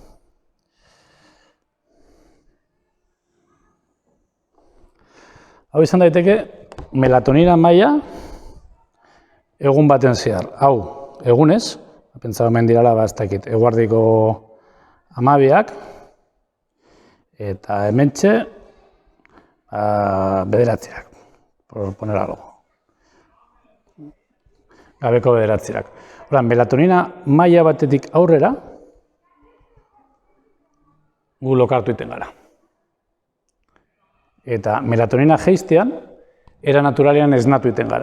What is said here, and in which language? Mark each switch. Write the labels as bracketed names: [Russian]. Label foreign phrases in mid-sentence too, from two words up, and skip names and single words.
[Basque] Hau izan daiteke, melatonina maila egun baten zehar. Hau, egunez, pentsa hemen dirala, ez dakit, eguardiko 12ak, eta hementxe, 9ak, [Spanish] por poner algo. [Basque] Gabeko 9ak. Melatonina maila batetik aurrera, gu lokartu iten gara. Eta melatonina jeistean, era naturalean esnatu iten gara.